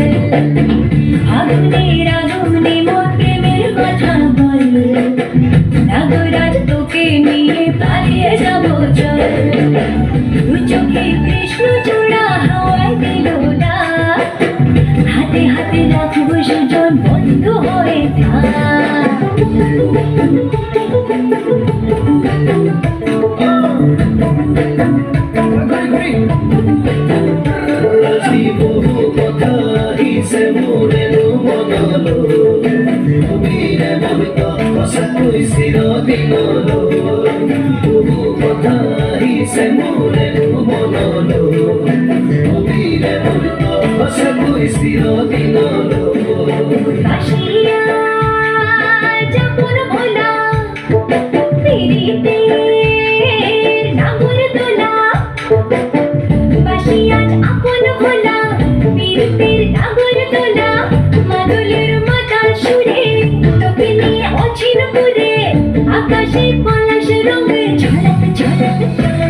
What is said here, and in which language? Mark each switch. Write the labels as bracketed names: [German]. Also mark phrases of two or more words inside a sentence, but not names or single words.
[Bangla] আগুনের আগুনে মন প্রেমের কথা বল, নাগরাজ তোকে নিয়ে পালিয়ে যাবো চল। দু চোখে কৃষ্ণ চূড়া হাওয়ায় দিল না, হাতে হাতে রাখবো সুজন বন্ধু হয়ে থাক। [Assamese] আজি বহু কথা আহিছে মোৰেনো মনলৈ, তুমিৰে মনত সঁচাকৈ চিৰদিনলৈ। বহু কথা আহিছে মোৰেনো মনলৈ, তুমিৰে মনত সঁচাকৈ চিৰদিনলৈ। [Bangla] কাশিয়া যখন ভোলা পিরিতে নাগর তোলা, বাসিয়া আপন ভোলা পিরিতের নাগর তোলা, মাদলের মাতাল সুরে তোকে নিয়ে অচিন পুরে, আকাশে পলাশ রঙে ঝলক ঝলক চল।